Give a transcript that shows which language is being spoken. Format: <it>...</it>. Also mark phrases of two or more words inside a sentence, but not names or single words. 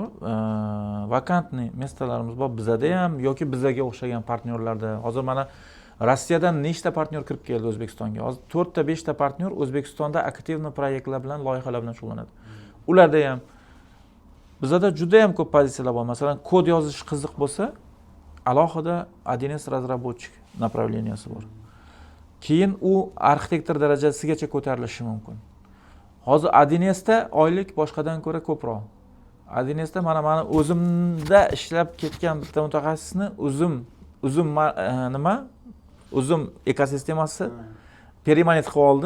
<uz>Vakantniy mestalarimiz bor bizada ham yoki bizaga o'xshagan partnyorlarda. Hozir mana Rossiyadan nechta partnyor kirib keldi O'zbekistonga? Hozir 4 ta 5 ta partnyor O'zbekistonda aktivniy proyektlar bilan, loyihalar bilan shug'ullanadi. Ularda ham bizada juda ham ko'p pozitsiyalar bor. Masalan, kod yozish qiziq bo'lsa, alohida Adines</uz> <ru>разработчик направленияsi</ru> <uz>bor. Keyin u arxitektor darajasigacha ko'tarilishi mumkin. Hozir Adinesda oylik boshqadan ko'ra ko'proq. Adinesda mana o'zimda ishlab ketgan bitta mutaxassisni uzum ekosistemasi permanent qilib oldi.</uz>